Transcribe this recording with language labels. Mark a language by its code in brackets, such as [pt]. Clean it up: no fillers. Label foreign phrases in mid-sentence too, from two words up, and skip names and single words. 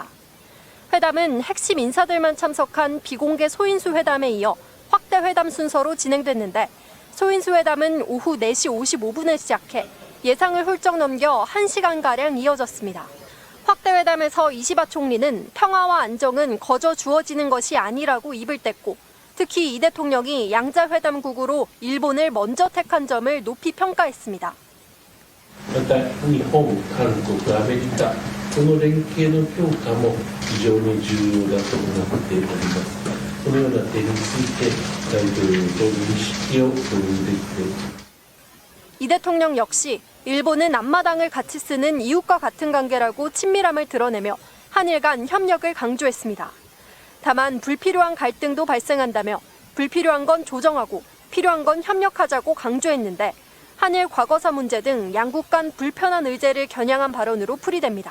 [ko] 회담은 핵심 인사들만 참석한 비공개 소인수 회담에 이어 확대 회담 순서로 진행됐는데 소인수 회담은 오후 4시 55분에 시작해 예상을 훌쩍 넘겨 1시간가량 이어졌습니다. 확대 회담에서 이시바 총리는 평화와 안정은 거저 주어지는 것이 아니라고 입을 뗐고 특히 이 대통령이 양자 회담국으로 일본을 먼저 택한 점을 높이 평가했습니다. [ja] また日本、韓国、アメリカ、この連携の強化も非常に重要だと思っております。このような点について大統領と認識を共有できて [ko] 이 대통령 역시 일본은 앞마당을 같이 쓰는 이웃과 같은 관계라고 친밀함을 드러내며 한일 간 협력을 강조했습니다. 다만 불필요한 갈등도 발생한다며 불필요한 건 조정하고 필요한 건 협력하자고 강조했는데 한일 과거사 문제 등 양국 간 불편한 의제를 겨냥한 발언으로 풀이됩니다.